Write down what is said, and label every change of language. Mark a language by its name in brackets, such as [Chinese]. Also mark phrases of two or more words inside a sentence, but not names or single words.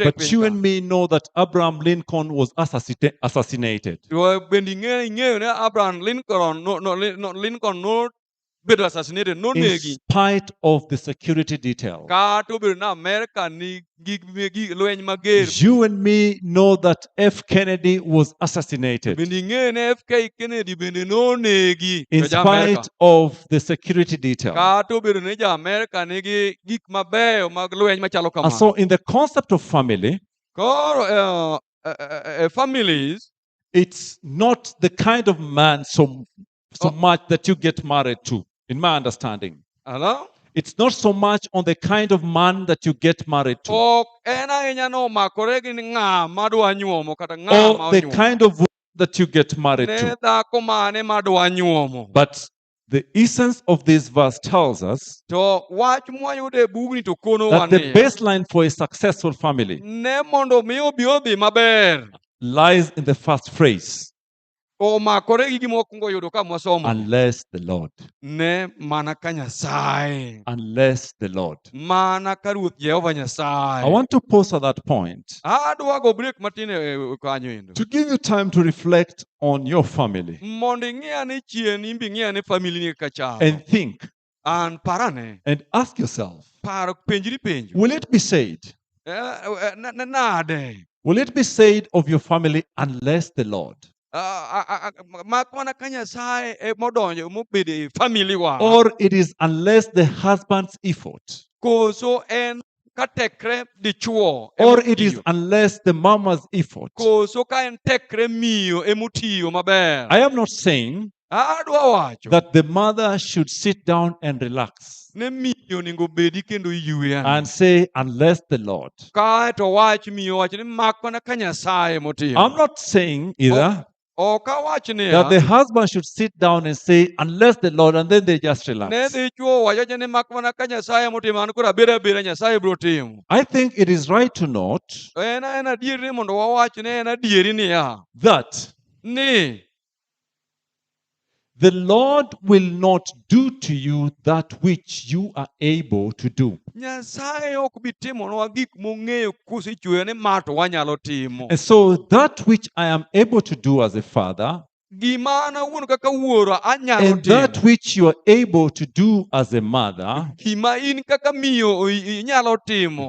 [English] But you [Luo (Kenya and Tanzania)] piny [English] and [Luo (Kenya and Tanzania)] ka. [English] me know that Abraham Lincoln was assassinated. [Luo (Kenya and Tanzania)] To bende ing'eyo ni Abraham Lincoln nobedo assassinated, [English] In [Luo (Kenya and Tanzania)] nonegi. [English] spite of the security detail. [Luo (Kenya and Tanzania)] Kata obedo ni Amerika ni gi lweny mager. [English] You and me know that F. Kennedy was assassinated. [Luo (Kenya and Tanzania)] Bende ing'eyo ni FK Kennedy bende nonegi [English] In [Luo (Kenya and Tanzania)] to ja-Amerika. [English] spite of the security detail. [Luo (Kenya and Tanzania)] Kata obedo ni ja-Amerika nigi gik mabeyo mag lweny machalo [English] And so, [Luo (Kenya and Tanzania)] kamano. [English] in the concept of family, [Luo (Kenya and Tanzania)] Koro families, [English] it's not the kind of man so much that you get married to, in my understanding. hello? It's not so much on the kind of man that you get married to, [Luo (Kenya and Tanzania)] Ok en ahinya nomakore gi ng'a madwa nyuomo kata ng'a ma [English] or the [Luo (Kenya and Tanzania)] onyuomo. [English] kind of woman that you get married [Luo (Kenya and Tanzania)] Ne [English] to. [Luo (Kenya and Tanzania)] dhako mane madwa nyuomo. [English] But the essence of this verse tells us [Luo (Kenya and Tanzania)] To wach mwayudo e bugni to kono [English] that the [Luo (Kenya and Tanzania)] wanie. [English] baseline for a successful family [Luo (Kenya and Tanzania)] Ne mondo mi obi odhi maber. [English] lies in the first phrase, [Luo (Kenya and Tanzania)] Omakore gi gima wakwongo yudo ka mwasomo. [English] unless the Lord. [Luo (Kenya and Tanzania)] Ne mana ka Nyasaye. [English] Unless the Lord. [Luo (Kenya and Tanzania)] Mana ka Ruoth Jehova Nyasaye. [English] I want to pause at that point [Luo (Kenya and Tanzania)] Adwa go break matin e kanyo endo. [English] to give you time to reflect on your family [Luo (Kenya and Tanzania)] Mondo ing'i ane chien, imbe ing'i ane family ni kaka chalo. [English] and think [Luo (Kenya and Tanzania)] An parane. [English] and ask yourself, [Luo (Kenya and Tanzania)] Paro penjri penjo. [English] will it be said? [Luo (Kenya and Tanzania)] Nade. [English] Will it be said of your family unless the Lord? [Luo (Kenya and Tanzania)] Mak mana ka Nyasaye e modonjo mobedo e family wa. [English] Or it is unless the husband's effort? [Luo (Kenya and Tanzania)] Koso en ka tekre dichuo. [English] Or it is unless the mama's effort? [Luo (Kenya and Tanzania)] Koso ka en tekre miyo emotiyo maber. [English] I am not saying [Luo (Kenya and Tanzania)] Adwa wacho. [English] that the mother should sit down and relax [Luo (Kenya and Tanzania)] Ne miyo onego bedi kendo yweyo. [English] and say, unless the Lord. [Luo (Kenya and Tanzania)] Kae to wach miyo wacho ni mak mana ka Nyasaye motimo. [English] I'm not saying either [Luo (Kenya and Tanzania)] Ok awach [English] that the [Luo (Kenya and Tanzania)] niya. [English] husband should sit down and say, unless the Lord, and then they just [Luo (Kenya and Tanzania)] Ne [English] relax. [Luo (Kenya and Tanzania)] dichuo wacho ni mak mana ka Nyasaye motimo, an koro abeda Nyasaye biro timo. [English] I think it is right to note [Luo (Kenya and Tanzania)] To en adieri ni mondo wawach ni en adieri niya. [English] that [Luo (Kenya and Tanzania)] Ni [English] the Lord will not do to you that which you are able to do. [Luo (Kenya and Tanzania)] Nyasaye ok bi timonwa gik mong'eyo kosechweyo ni ma to wanyalo timo. [English] And so that which I am able to do as a father, [Luo (Kenya and Tanzania)] Gima an awuon kaka wuoro anyalo [English] and that [Luo (Kenya and Tanzania)] timo. [English] which you are able to do as a mother, [Luo (Kenya and Tanzania)] Gima in kaka miyo inyalo timo.